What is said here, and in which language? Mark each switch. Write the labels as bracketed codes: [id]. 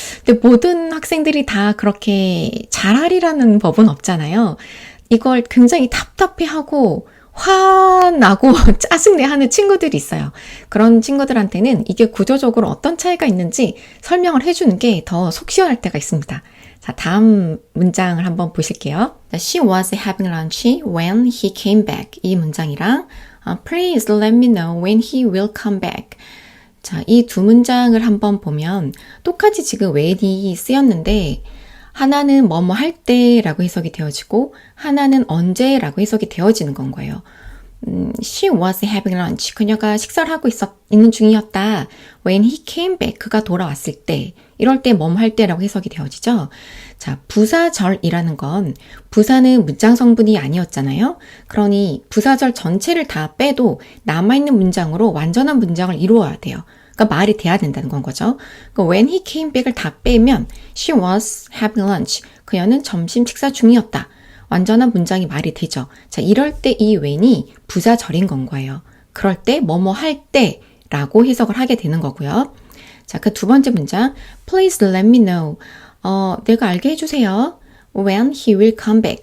[ko] 근데 모든 학생들이 다 그렇게 잘하리라는 법은 없잖아요. 이걸 굉장히 답답해하고 화나고 짜증내하는 친구들이 있어요. 그런 친구들한테는 이게 구조적으로 어떤 차이가 있는지 설명을 해주는 게 더 속 시원할 때가 있습니다. 자, 다음 문장을 한번 보실게요. [en] She was having lunch when he came back. [ko] 이 문장이랑 [en] Please let me know when he will come back. [ko] 자, 이 두 문장을 한번 보면 똑같이 지금 when이 쓰였는데 하나는 뭐뭐 할 때라고 해석이 되어지고 하나는 언제라고 해석이 되어지는 건 거예요. [en] She was having lunch. [ko] 그녀가 식사를 하고 있는 중이었다. [en] When he came back. [ko] 그가 돌아왔을 때. 이럴 때 뭐뭐 할 때라고 해석이 되어지죠. 자, 부사절이라는 건 부사는 문장 성분이 아니었잖아요. 그러니 부사절 전체를 다 빼도 남아있는 문장으로 완전한 문장을 이루어야 돼요. 그러니까 말이 돼야 된다는 건 거죠. 그러니까 [en] when he came back을 [ko] 다 빼면 [en] she was having lunch. [ko] 그녀는 점심 식사 중이었다. 완전한 문장이 말이 되죠. 자, 이럴 때 이 when이 부사절인 건 거예요. 그럴 때 뭐뭐 할 때라고 해석을 하게 되는 거고요. 자, 그 두 번째 문장 [en] Please let me know. [ko] 내가 알게 해주세요. [en] When he will come back.